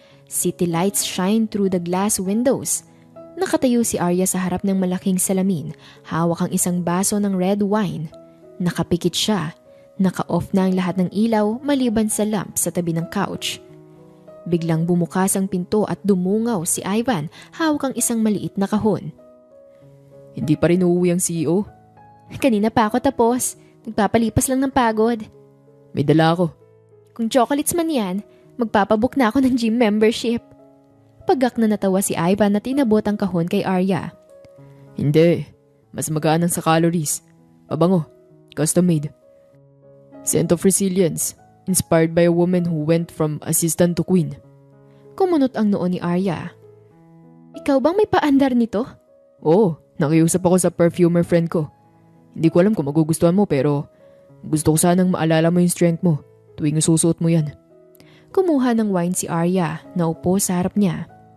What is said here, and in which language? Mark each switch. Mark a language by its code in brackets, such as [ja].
[en] City lights shine through the glass windows. [tl] Nakatayo si Arya sa harap ng malaking salamin, hawak ang isang baso ng red wine. Nakapikit siya. Naka-off na ang lahat ng ilaw maliban sa lamp sa tabi ng couch. Biglang bumukas ang pinto at dumungaw si Ivan, hawak ang isang maliit na kahon. Hindi pa rin uuwi ang CEO? Kanina pa ako tapos. Nagpapalipas lang ng pagod. May dala ako. Kung chocolates man yan, magpapabook na ako ng gym membership. Pagak na natawa si Ivan at inabot ang kahon kay Arya. Hindi. Mas magaan sa calories. Pabango. [en] Custom made. Scent of Resilience. Inspired by a woman who went from assistant to queen. [tl] Kumunot ang noo ni Arya. Ikaw bang may paandar nito? Oo, nakiusap ako sa perfumer friend ko. Hindi ko alam kung magugustuhan mo pero gusto ko sanang maalala mo yung strength mo tuwing susuot mo yan. Kumuha ng wine si Arya na upo sa harap niya.